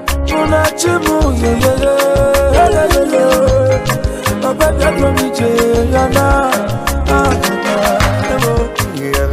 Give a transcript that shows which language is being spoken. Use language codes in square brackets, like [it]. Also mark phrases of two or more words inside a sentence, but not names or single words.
[ig] Mụ na chi m, [en] yeah, yeah, yeah, yeah, yeah, yeah, yeah. [ig] Papa, bịa dụọ m ije, ya na. Ah, ah, ah,